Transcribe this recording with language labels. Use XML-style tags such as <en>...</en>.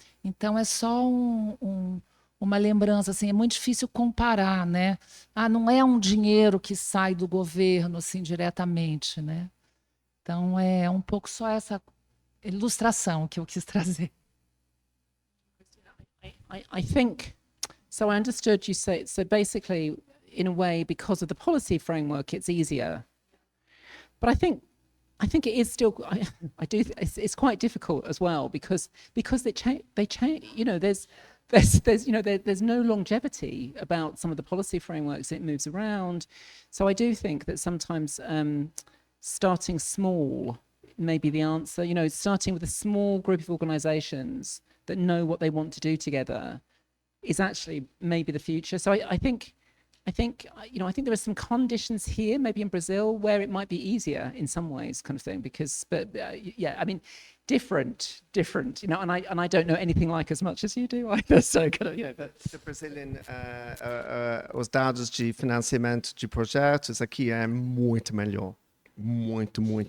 <pt>Então, é só uma lembrança, assim, é muito difícil comparar, né? Não é um dinheiro que sai do governo, assim, diretamente, né? Então, é um pouco só essa ilustração que eu quis trazer.</pt> <en>I think, so I understood you say, so basically, in a way, because of the policy framework, it's easier. But I think it is still. It's quite difficult as well because they change. You know, there's no longevity about some of the policy frameworks. It moves around, so I do think that sometimes starting small may be the answer. You know, starting with a small group of organisations that know what they want to do together is actually maybe the future. So I think there are some conditions here, maybe in Brazil, where it might be easier in some ways, kind of thing. I mean, different. You know, and I don't know anything like as much as you do either. So kind of, But the Brazilian,</en> <pt>os dados de financiamento de projetos aqui é muito melhor, muito.</pt>